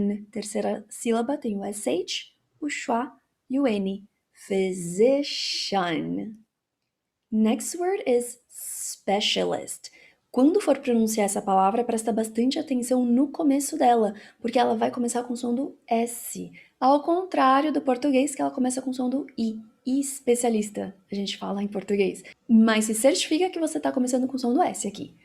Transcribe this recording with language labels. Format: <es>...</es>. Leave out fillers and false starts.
<pt>Terceira sílaba tem o SH, o schwa e o N.</pt> <en>Physician. Next word is specialist.</en> <pt>Quando for pronunciar essa palavra, presta bastante atenção no começo dela, porque ela vai começar com o som do S, ao contrário do português, que ela começa com o som do I. Especialista, a gente fala em português. Mas se certifica que você está começando com o som do S aqui.</pt>